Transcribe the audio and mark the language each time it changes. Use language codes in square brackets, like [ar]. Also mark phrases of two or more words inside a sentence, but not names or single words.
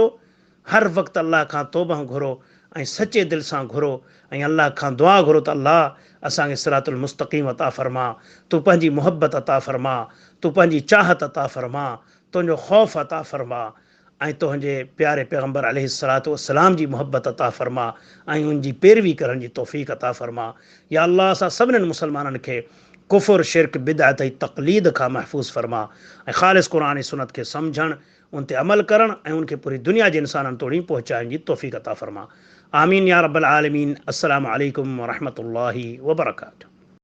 [sd] हर वक़्तु अलाह खां तौबा घुरो ऐं सचे दिलि सां घुरो ऐं अलाह खां दुआ घुरो त अलाह असांखे [ar] صراط المستقيم [sd] अता फ़रमा, तूं पंहिंजी मुहबत अता फ़रमा, तूं पंहिंजी चाहत अता फ़रमा, तुंहिंजो ख़ौफ़ अता फ़रमा ऐं तुंहिंजे प्यारे पैगम्बर [ar] عليه الصلاة والسلام [sd] जी मुहबत अता फ़रमा ऐं उनजी पैरवी करण जी तौफ़ीक़ अता फ़रमा। या अलाह असां सभिनीनि मुसलमाननि खे कुफ़ुर, शिरक, बिदअत ऐं तक़लीद खां महफ़ूज़ फ़रमा ऐं ख़ालिस क़ुरान ऐं सुन्नत खे सम्झणु, उन ते अमल करणु ऐं उनखे पूरी दुनिया जे इंसाननि तोड़ी पहुचाइण जी तौफ़ीक़ अता फ़रमा। [ar] آمين يا رب العالمين. السلام عليكم ورحمة الله وبركاته.